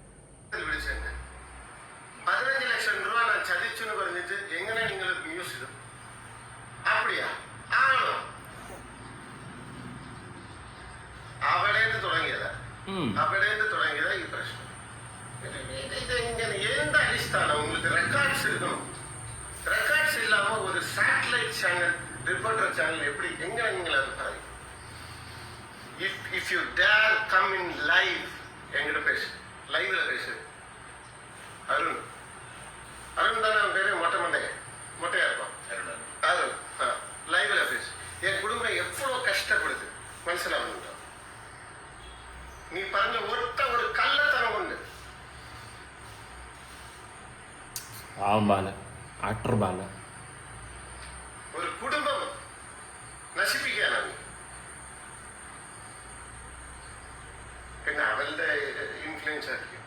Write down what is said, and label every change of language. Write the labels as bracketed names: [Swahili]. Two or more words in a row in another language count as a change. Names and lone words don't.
[Malayalam] 15 ലക്ഷം രൂപ ഞാൻ ചതിച്ചു എന്ന് പറഞ്ഞിട്ട് എങ്ങനെ നിങ്ങൾ ന്യൂസ് ഇടും? അപ്പടിയാ? ആണോ? അവിടേന്ന് തുടങ്ങിയതാ ഈ പ്രശ്നം. എന്ത് അടിസ്ഥാനം? [Tamil] உங்களுக்கு ரெக்கார்ட்ஸ் இருக்கணும். ரெக்கார்ட்ஸ் இல்லாம ஒரு சாட்டலைட் சேனல், ரிப்போர்ட்டர் சேனல் எப்படி எங்க நீங்கள் அது பாருங்க. [English] If you dare come in live [Tamil] எங்கிட்ட பேசு, லைவ்ல பேசு. அருண் தானே அவன் பேரு? மொட்டையா இருப்பான் அருண். லைவ்ல பேசு. என் குடும்பம் எவ்வளவு கஷ்டப்படுது മനസ്സിലാവുന്നുണ്ടോ? [Malayalam] നീ പറഞ്ഞ ഒരു കള്ളത്തനം കൊണ്ട് ആക്ടർ ബാല ഒരു കുടുംബം നശിപ്പിക്കാനാണ്. പിന്നെ അവളുടെ ഇൻഫ്ലുവൻസ് ആയിരിക്കും.